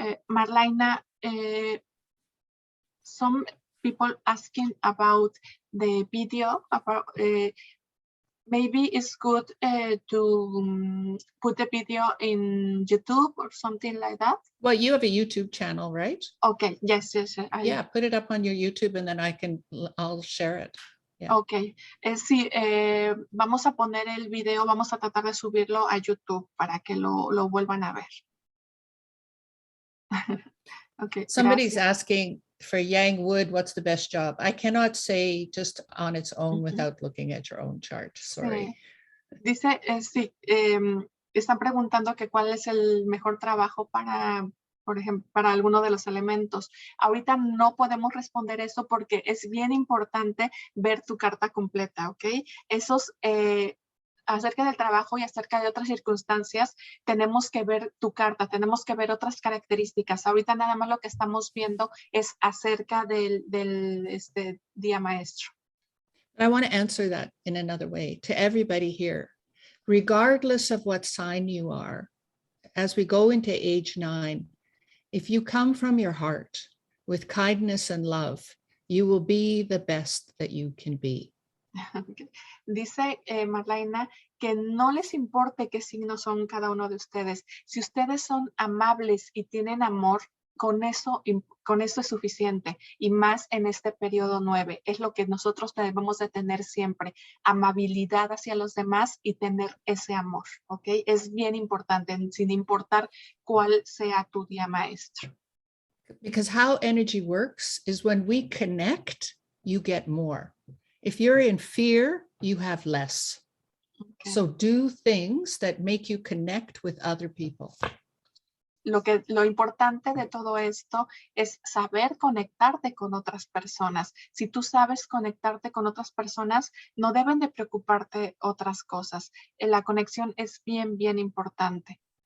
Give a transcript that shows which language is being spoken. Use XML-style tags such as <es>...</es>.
<en>Marlyna, some people asking about the video, about maybe it's good to put the video in YouTube or something like that. Well, you have a YouTube channel, right? Okay, yes. Yeah, put it up on your YouTube and then I'll share it. Yeah.</en> <es>Ok, sí, vamos a poner el video, vamos a tratar de subirlo a YouTube para que lo vuelvan a ver.</es> <en>Okay, Somebody's</en> <es>gracias.</es> <en>asking for Yang Wood, what's the best job? I cannot say just on its own without looking at your own chart. Sorry.</en> <es>Sí. Dice, sí, están preguntando que cuál es el mejor trabajo para, por ejemplo, para alguno de los elementos. Ahorita no podemos responder eso porque es bien importante ver tu carta completa, ¿ok? Esos, acerca del trabajo y acerca de otras circunstancias, tenemos que ver tu carta, tenemos que ver otras características. Ahorita nada más lo que estamos viendo es acerca del día maestro.</es> <en>I want to answer that in another way to everybody here, regardless of what sign you are, as we go into age 9, if you come from your heart with kindness and love, you will be the best that you can be.</en> <es>Dice Marlyna que no les importe qué signos son cada uno de ustedes. Si ustedes son amables y tienen amor, con eso es suficiente. Y más en este periodo 9. Es lo que nosotros debemos de tener siempre. Amabilidad hacia los demás y tener ese amor. ¿Ok? Es bien importante, sin importar cuál sea tu día maestro.</es> <en>Because how energy works is when we connect, you get more. If you're in fear, you have less. Okay. So do things that make you connect with other people.</en> <es>Lo importante de todo esto es saber conectarte con otras personas. Si tú sabes conectarte con otras personas, no deben de preocuparte otras cosas. La conexión es bien, bien importante.</es>